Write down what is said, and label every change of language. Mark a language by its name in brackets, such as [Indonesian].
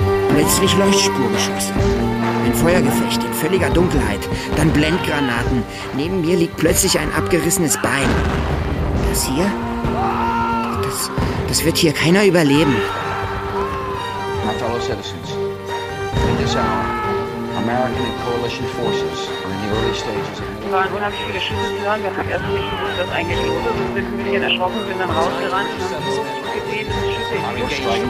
[German] Plötzlich Leuchtspurgeschoss. Ein Feuergefecht in völliger Dunkelheit. Dann Blendgranaten. Neben mir liegt plötzlich ein abgerissenes Bein. Das hier? Das wird hier keiner überleben. [English] My fellow citizens, in this hour, American and coalition forces are in the early stages. [German] Wir waren unheimlich viele Schüsse zu hören. Wir haben erst nicht gewusst, dass eigentlich los ist. Wir sind ein bisschen erschrocken, sind dann rausgerannt. Wir haben so viel gesehen, dass die Schüsse in die Luft schießen.